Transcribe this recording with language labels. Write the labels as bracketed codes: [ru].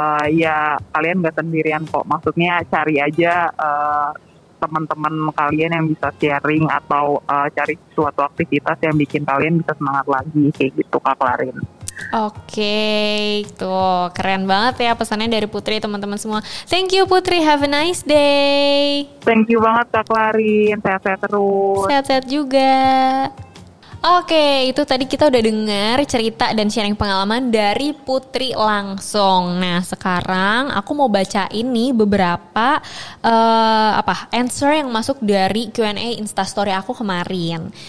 [id] Ya kalian gak sendirian kok, maksudnya cari aja teman-teman kalian yang bisa sharing atau cari suatu aktivitas yang bikin kalian bisa semangat lagi kayak gitu Kak Klarin. Oke, tuh keren banget ya pesannya dari Putri, teman-teman semua. [en] Thank you Putri, have a nice day. Thank you [id] banget Kak Klarin, sehat-sehat terus. Sehat-sehat juga. Oke, itu tadi kita udah dengar cerita dan sharing pengalaman dari Putri langsung. Nah, sekarang aku mau bacain nih beberapa answer yang masuk dari Q&A Instastory aku kemarin.